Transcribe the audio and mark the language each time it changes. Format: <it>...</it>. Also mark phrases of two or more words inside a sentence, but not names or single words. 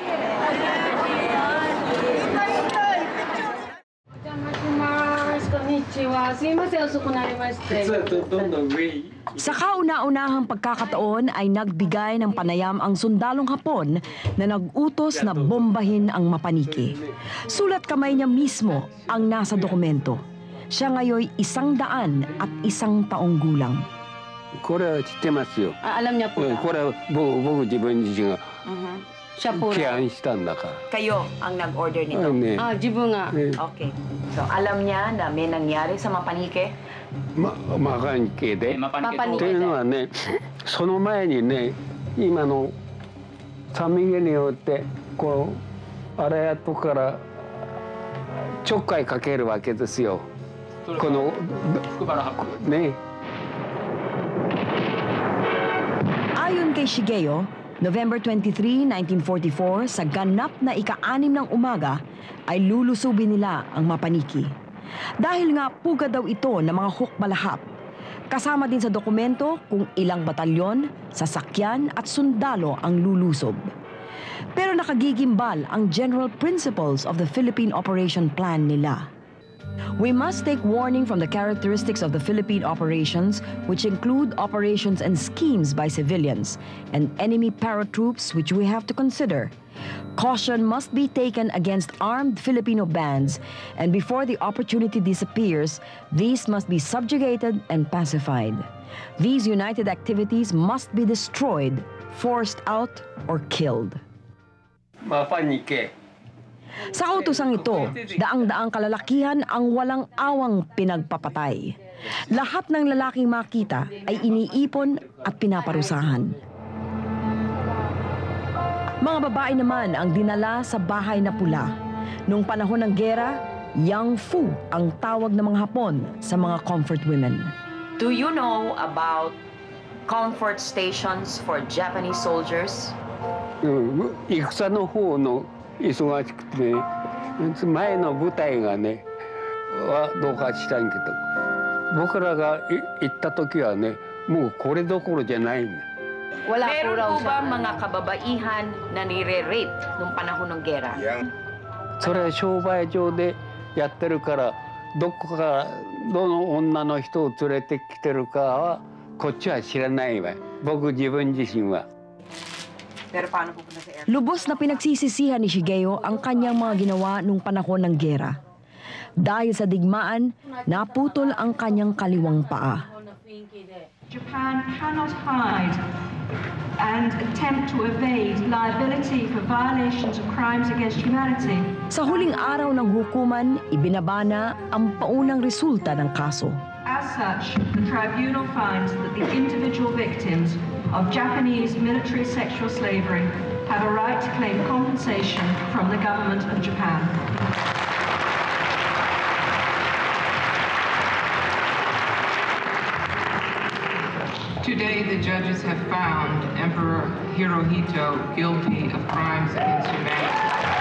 <tl>Sa kauna-unahang pagkakataon ay nagbigay ng panayam ang sundalong Hapon na nag-utos na bombahin ang Mapanike. Sulat kamay niya mismo ang nasa dokumento. Siya ngayoy 101 taong gulang.</tl> <ja>これは知ってますよ。</ja> <tl>Alam niya po.</tl> <ja>これは僕自分自身が</ja> <tl>Siya po.</tl> <ja>起案したんだから。</ja> <tl>Kayo ang nag-order nito?</tl> <ja>Ne. Jibo nga.</ja> <tl>Okay. So, alam niya na may nangyari sa Mapanike?</tl> <ja>マパニケで。 Mapanike. というのはね、その前にね、今のサンミゲルによってこの荒谷とからちょっかいかけるわけですよ。このね。</ja> <tl>Ayon kay Shigeo, November 23, 1944, sa ganap na ika-6 ng umaga, ay lulusubin nila ang Mapaniki. Dahil nga puga daw ito ng mga hukbalahap. Kasama din sa dokumento kung ilang batalyon, sasakyan at sundalo ang lulusob. Pero nakagigimbal ang</tl> <en>general principles of the Philippine Operation Plan</en> <tl>nila.</tl> <en>We must take warning from the characteristics of the Philippine operations, which include operations and schemes by civilians, and enemy paratroops, which we have to consider. Caution must be taken against armed Filipino bands, and before the opportunity disappears, these must be subjugated and pacified. These united activities must be destroyed, forced out, or killed.</en> <tl>Mapanike. Sa kautosang ito, daang-daang kalalakihan ang walang awang pinagpapatay. Lahat ng lalaking makita ay iniipon at pinaparusahan. Mga babae naman ang dinala sa bahay na pula. Noong panahon ng gera, Yang Fu ang tawag ng mga Hapon sa mga</tl> <en>comfort women. Do you know about comfort stations for Japanese soldiers?</en> <ja>戦の方の忙しくてね、前の部隊がねはどうかしたんけど、僕らが行った時はね、もうこれどころじゃないんだ。</ja> <tl>Meron po ba mga kababaihan na nire-rape nung panahon ng gera?</tl> <ja>それは商売上でやってるから、どこからどの女の人を連れてきてるかはこっちは知らないわ。僕自分自身は。</ja> <tl>Lubos na pinagsisisihan ni Shigeo ang kanyang mga ginawa nung panahon ng gera. Dahil sa digmaan, naputol ang kanyang kaliwang paa.</tl> <en>Japan cannot hide and attempt to evade liability for violations of crimes against humanity.</en> <tl>Sa huling araw ng hukuman, ibinabana ang paunang resulta ng kaso.</tl> <en>As such, the tribunal finds that the individual victims of Japanese military sexual slavery have a right to claim compensation from the government of Japan. Today, the judges have found Emperor Hirohito guilty of crimes against humanity.</en>